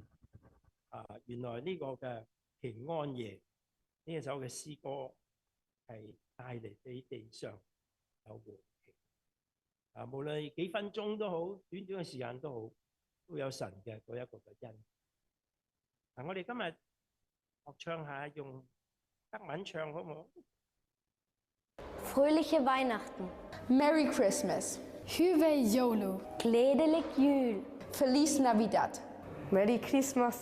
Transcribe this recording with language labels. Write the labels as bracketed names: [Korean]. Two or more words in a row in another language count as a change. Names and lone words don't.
[Cantonese] 原來呢個嘅平安夜呢一首嘅詩歌係帶嚟俾地上有和平。無論幾分鐘都好，短短嘅時間都好，都有神嘅嗰一個嘅恩。我哋今日學唱下用德文唱好唔好？ [German] Fröhliche Weihnachten. [English] Merry Christmas. [Finnish] Hyvää joulua. [Danish] Glädelig jul. [Spanish] Feliz Navidad. [English] Merry Christmas.